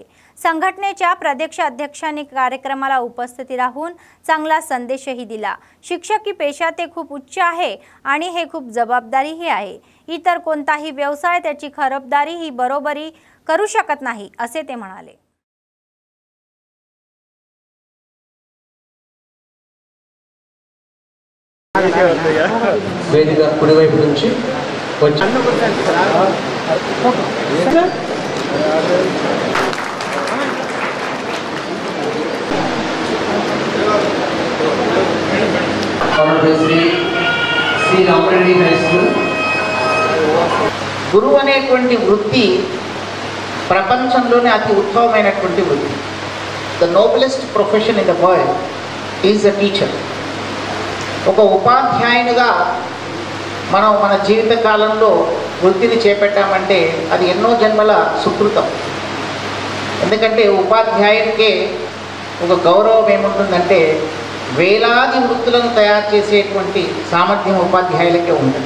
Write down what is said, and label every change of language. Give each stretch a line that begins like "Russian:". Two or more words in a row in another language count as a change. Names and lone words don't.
Marathi: संघटनेच्या प्रदेशाध्यक्षांनी कार्यक्रमाला उपस्थिती राहून चांगला संदेशही दिला. शिक्षकी पेशा ते खूप उच्च आहे आणि हे खूप जबाबदारीही आहे. इतर कोणताही व्यवसाय त्याची खबरदारी ही बरोबरी करू शकत नाही असे ते म्हणाले.
Telugu: వేదిక కుడివైపు నుంచి వచ్చి శ్రీ రామరెడ్డి హై స్కూల్. గురువు అనేటువంటి వృత్తి ప్రపంచంలోనే అతి ఉత్తమమైనటువంటి వృత్తి.
English: The noblest profession in the world is a teacher.
Telugu: ఒక ఉపాధ్యాయునిగా మనం మన జీవిత కాలంలో వృత్తిని చేపట్టామంటే అది ఎన్నో జన్మల సుకృతం. ఎందుకంటే ఉపాధ్యాయునికే ఒక గౌరవం ఏముంటుందంటే వేలాది వృత్తులను తయారు చేసేటువంటి సామర్థ్యం ఉపాధ్యాయులకే ఉంటుంది.